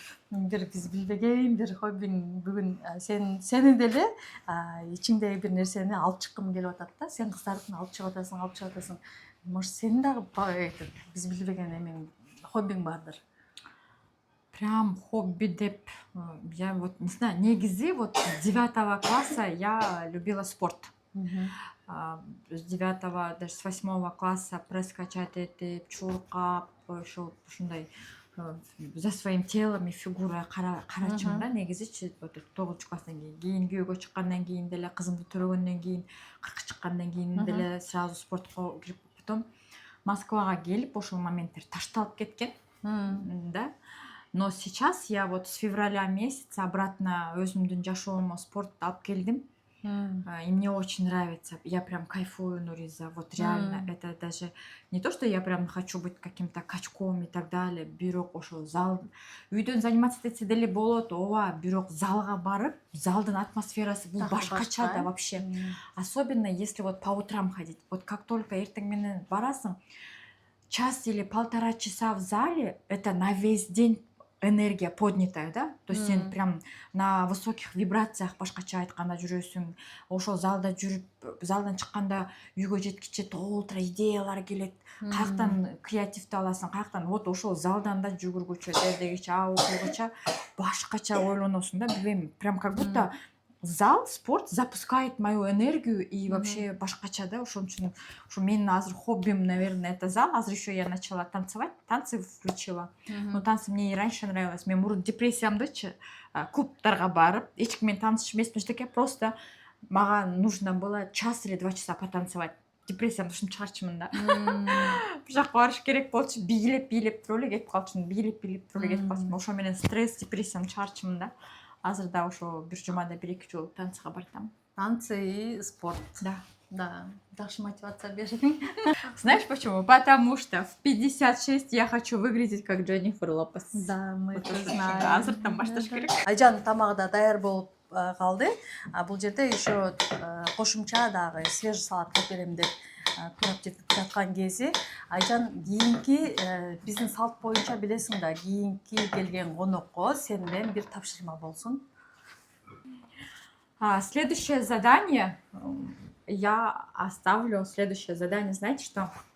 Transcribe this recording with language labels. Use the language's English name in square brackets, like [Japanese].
[Kyrgyz] Бир биз билбеген бир хоббиң бүгүн сени деле ичиңдеги бир нерсени алып чыккым келип атат да. Сен кыздардыкын алып чыгып атасың. Может, сенин дагы биз билбеген эмең, хоббиң бардыр. [Russian] Прям хобби деп, я вот не знаю, негизи вот с 9 класса я любила спорт. [Kyrgyz] С 9, [Russian] даже с 8 класса пресс качать [Kyrgyz] этип, чуркап, ушундай [Russian] за своим телом и фигурой [Kyrgyz] карачым да, негизичи 9 класстан кийин күйөөгө чыккандан кийин деле, кызымды төрөгөндөн кийин, 40 чыккандан кийин деле сразу спортко кирип, потом Москвага келип ошол моменттер ташталып кеткен, да. [Russian] Но сейчас я вот с февраля месяца обратно [Kyrgyz] өзүмдүн жашоомо спортду алып келдим. [Russian] И мне очень нравится. Я прям кайфую, Нуриза. Вот реально, это даже не то, что я прям хочу быть каким-то качком и так далее. [Kyrgyz] Бирок ошо зал. Үйдөн заниматься этсе деле болот. Ооба, бирок залга барып, залдын атмосферасы бул башкача да вообще. [Russian] Особенно если вот по утрам ходить. [Kyrgyz] Вот как только эртең менен барасың, [Russian] час или 1,5 часа в зале, это на весь день энергия поднятая, да? То есть сен прям на высоких вибрациях [Kyrgyz] башкача айтканда жүрөсүң. Ошол залда жүрүп, залдан чыкканда үйгө жеткиче толтура идеялар келет. Каяктан креативди аласың, каяктан вот ошол залдан да жүгүргүчө, дегече, окуйгуча башкача ойлоносуң да, билбейм, [Russian] прям как будто зал, спорт запускает мою энергию и вообще [Kyrgyz] башкача, да, ошон үчүн ушу менин азыр хоббим, [Russian] наверное, это зал. Азыр еще я начала танцевать, танцы включила. Но танцы мне и раньше нравилось. [Kyrgyz] Мен мурун депрессиямдычы клубтарга барып, эч ким менен таанышып эмесмин, эчтеке, просто мага [Russian] нужно было час или 2 часа потанцевать. [Kyrgyz] Депрессиямды ушинтип чыгарчумун да. Бул жака барыш керек болчу, бийлеп туруп эле кетип калчумун, бийлеп туруп эле кетип калчумун. Ошо менен стресс, депрессиямды чыгарчумун да. Азыр да ошо бир жумада 1-2 жолу танцыга бартам. [Russian] Танцы и спорт. Да. [Kyrgyz] Жакшы мотивация бердиң. [Russian] Знаешь почему? Потому что в 56 я хочу выглядеть как Дженнифер Лопес. Да, мы это знаем. знаем. [Kyrgyz] Азыртан башташ керек. Айжан тамагы да даяр болуп калды. Бул жерде еще кошумча дагы [Russian] свежий салат [Kyrgyz] кылып берем деп турап жетип жаткан кези. Айжан, кийинки биздин салт боюнча билесиң да, кийинки келген конокко сенден бир тапшырма болсун. [Russian] Следующее задание, я оставлю следующее задание, знаете что?